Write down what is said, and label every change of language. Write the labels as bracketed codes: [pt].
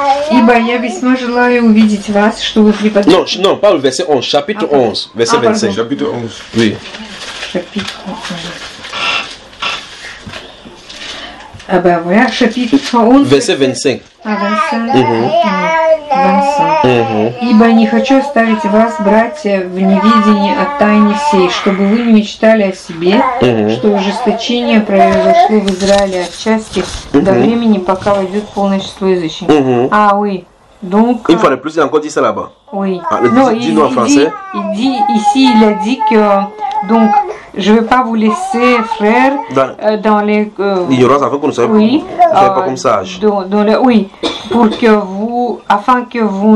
[ru] Ибо я весьма желаю увидеть вас, чтобы преподать... [fr] Non, pas le verset 11, chapitre 11, verset 25. Chapitre 11. Oui. Chapitre 11. Ah bah voilà, chapitre 11. Verset 25. 25. 25. [ru] Ибо не хочу оставить вас, братья, в неведении о тайне сей, чтобы вы не мечтали о себе, что ожесточение произошло в Израиле отчасти до времени, пока войдет полное число язычников. [fr] Ah oui. Donc, une fois de plus, il a encore dit ça là-bas. Oui. Ah, non, dis-nous en français. Il dit ici, il a dit que donc je ne vais pas vous laisser, frères, dans les l'ignorance afin que nous soyons oui, pas comme sages. Oui, pour que vous, afin que vous